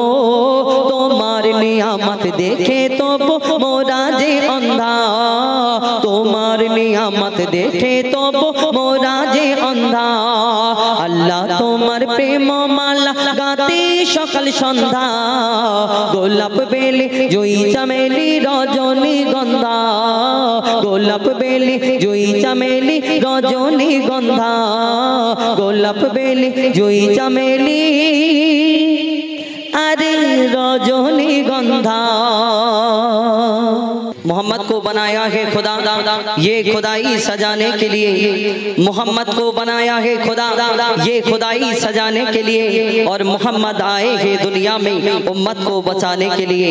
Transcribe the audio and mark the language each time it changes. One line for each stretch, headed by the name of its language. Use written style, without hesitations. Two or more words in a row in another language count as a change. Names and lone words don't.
Bangla: তোমার নিয়ামত দেখে তবু মোরা যে অন্ধা। তোমার নিয়ামত দেখে তবু মোরা যে অন্ধা। আল্লাহ তোমার প্রেম মালা গাতি সকাল সন্ধ্যা গোলাপ বেলি জুই চামেলি রজনীগন্ধা। গোলাপ বেলি জুই চামেলি রজনীগন্ধা। গোলাপ বেলি জুই চামেলি
Hindi: अरे रजनीगंधा। मोहम्मद को बनाया है खुदा ये खुदाई सजाने के लिए। मोहम्मद को बनाया है खुदा ये खुदाई सजाने के लिए। और मोहम्मद आए हैं दुनिया में उम्मत को बचाने के लिए।